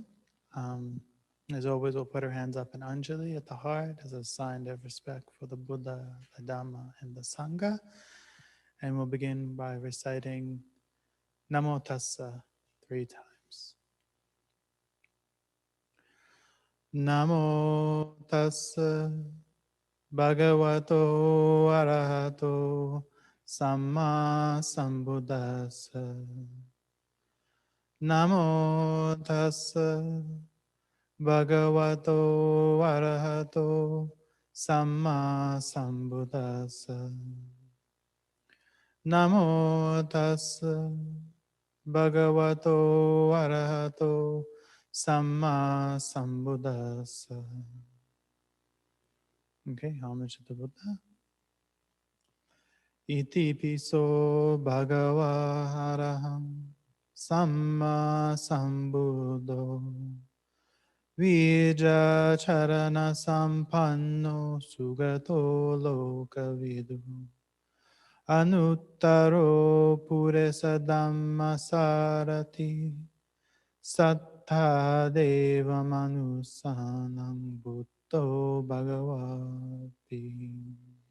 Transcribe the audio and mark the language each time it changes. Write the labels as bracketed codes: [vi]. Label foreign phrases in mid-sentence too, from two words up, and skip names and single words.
[en] As always, we'll put our hands up in Anjali at the heart as a sign of respect for the Buddha, the Dhamma, and the Sangha. And we'll begin by reciting Namo Tassa 3 times. [pi] Namo Tassa Bhagavato Arahato Samma Sambuddhassa. Namo Tassa Bhagavato Arahato Samma Sambuddhassa. Namo Tassa Bhagavato Arahato Samma Sambuddhassa. [en] Okay, homage to the Buddha. [pi] Iti piso bhagava araham samma sambuddho vija charana sampanno sugato lokavidu anuttaro puresa dhamma sarati sattha deva manusanam buddho bhagavati.